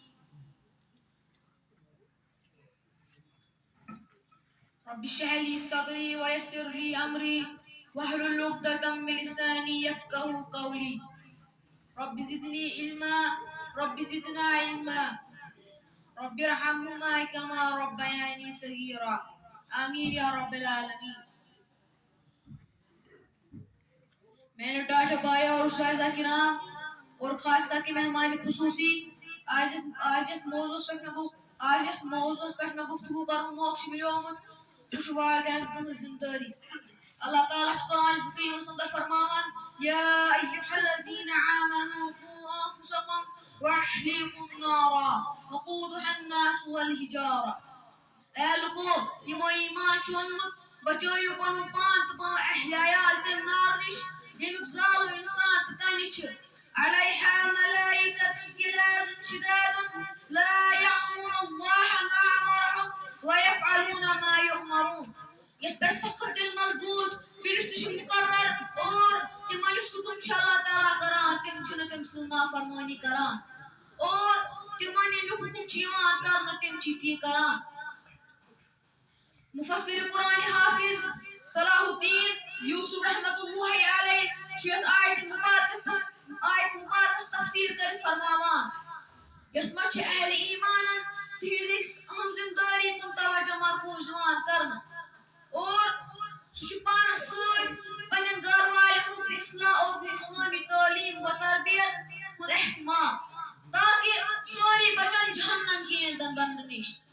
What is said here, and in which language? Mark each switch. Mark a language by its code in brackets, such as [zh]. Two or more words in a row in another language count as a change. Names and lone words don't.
[ar] رب اشرح لي صدري ويسر لي أمري واحلل عقدة من لساني يفقهوا قولي. رب زدني علما، رب زدنا علما، رب ارحمهما كما ربياني صغيرا. آمین یا رب العالمین. [ur] میرے ڈاٹا بھائی اور اساتذہ کرام اور خاص کر کے مہمان خصوصی، [ks] آج یتھ موضوعس پٮ۪ٹھ مےٚ گفتگو کرنُک موقعہٕ چھُ مِلیومُت سُہ چھُ والدین تہنٛز ذمہٕ دٲری. اللہ تعالیٰ چھُ قرآن حکیٖمس اندر فرماوان: [ar] یا ایھا الذین آمنوا قوا انفسکم واہلیکم نارا وقودھا الناس والحجارہ. [ks] اے لوکو، یمو ایمان چھُ اوٚنمُت، بچٲیِو پنُن پان تہٕ پنُن اہلِ عیال تمہِ نارٕ نِش ییٚمیُک زالُو اِنسان تہٕ کنہِ چھِ. [ar] علیہا ملائکۃ غلاظ شداد لا یعصون اللہ ما امرهم ویفعلون ما یؤمرون. [ks] یتھ پٮ۪ٹھ سخت دل مضبوط فرشتہٕ چھِ مقرر اور تِمن یُس حُکم چھُ اللہ تعالیٰ کران تِم چھِنہٕ تٔمۍ سٕنٛز نافرمٲنی کران، اور تِمن ییٚمیُک حُکم چھُ یِوان کرنہٕ تِم چھِ تی کران. مفسر قرآن حافظ صلاح الدین یوسف [ar] رحمۃ اللہ علیہ [ks] چھُ یتھ آیتہِ مبارکس تفسیٖر کٔرِتھ فرماوان یتھ منٛز چھِ اہلِ ایمانن تِہنٛزِ اہم ذمہٕ دٲری کُن توجہ مرکوٗز یِوان کرنہٕ، اور سُہ چھُ پانس سۭتۍ پننٮ۪ن گھر والٮ۪ن ہٕنٛز تہِ اصلاح اور اسلٲمی تعلیٖم و تربیت ہُنٛد اہتمام، تاکہ سٲری بچن جہنم کہِ ایندھن بننہٕ نِش.